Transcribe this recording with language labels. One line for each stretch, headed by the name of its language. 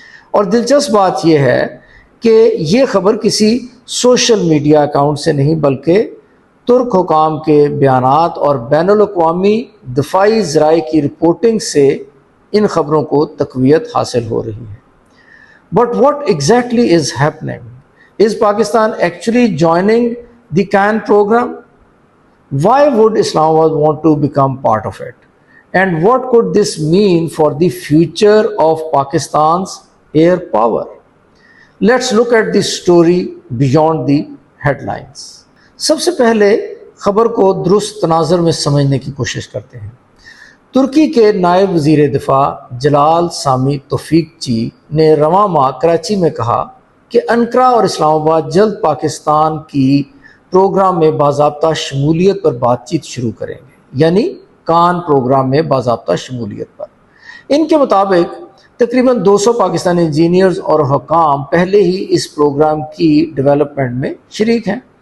Urdu: اور دلچسپ بات یہ ہے کہ یہ خبر کسی سوشل میڈیا اکاؤنٹ سے نہیں بلکہ ترک حکام کے بیانات اور بین الاقوامی دفاعی ذرائع کی رپورٹنگ سے ان خبروں کو تقویت حاصل ہو رہی ہے۔
English: But what exactly is happening? Is Pakistan actually joining the CAN program? Why would Islamabad want to become part of it? And what could this mean for the future of Pakistan's air power? Let's look at the story beyond the headlines.
Urdu: سب سے پہلے خبر کو درست تناظر میں سمجھنے کی کوشش کرتے ہیں۔ ترکی کے نائب وزیر دفاع جلال سامی توفیقچی نے رواں ماہ کراچی میں کہا کہ انقرہ اور اسلام آباد جلد پاکستان کی پروگرام میں باضابطہ شمولیت پر بات چیت شروع کریں گے، یعنی کان پروگرام میں باضابطہ شمولیت پر۔ ان کے مطابق تقریباً 200 پاکستانی انجینئرز اور حکام پہلے ہی اس پروگرام کی ڈیولپمنٹ میں شریک ہیں۔